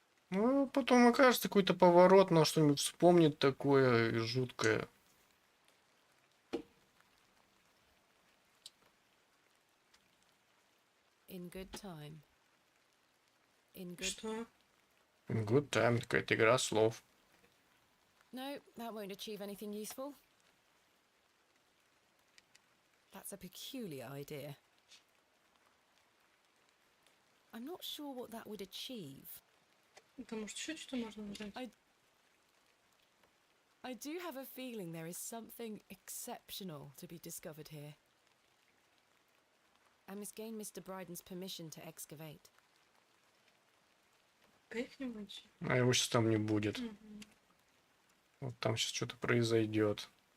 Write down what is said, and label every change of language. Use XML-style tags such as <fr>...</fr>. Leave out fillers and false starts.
<ru>Ну, потом окажется какой-то поворот, на что-нибудь вспомнит такое жуткое.</ru> <en>In good time. In good.</en> <ru>Что?</ru> <en>Good time,</en> <ru>какая-то игра слов.</ru> <en>No, that won't achieve anything useful. That's a peculiar idea. I'm not sure what that would achieve.</en> <ru>Потому что еще что-то можно нажать.</ru> <en>I do have a feeling there is something exceptional to be discovered here. I must gain Mr. Bryden's permission to excavate.</en> <ru>Как-нибудь. А его сейчас там не будет. Мгм. Вот там сейчас что-то произойдет.</ru>